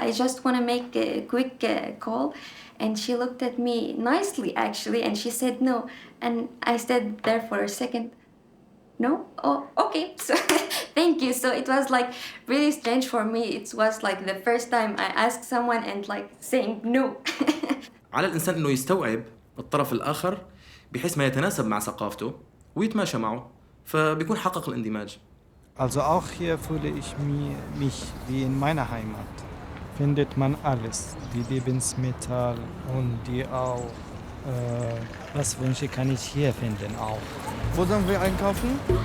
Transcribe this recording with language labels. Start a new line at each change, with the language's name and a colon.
English: I just want to make a quick call. And she looked at me nicely, actually, and she said no. And I stayed there for a second. No? Oh, okay. So, thank you. So it was like really strange for me. It was like the first time I asked someone and like saying no.
Arabic: على الإنسان إنه يستوعب الطرف الآخر بحيث ما يتناسب مع ثقافته ويتماشى معه. فبيكون حقق الاندماج.
German: Also auch hier fühle ich mich wie in meiner Heimat. Findet man alles, die Lebensmittel und die auch, was Wünsche kann ich hier finden auch. Wo sollen wir einkaufen?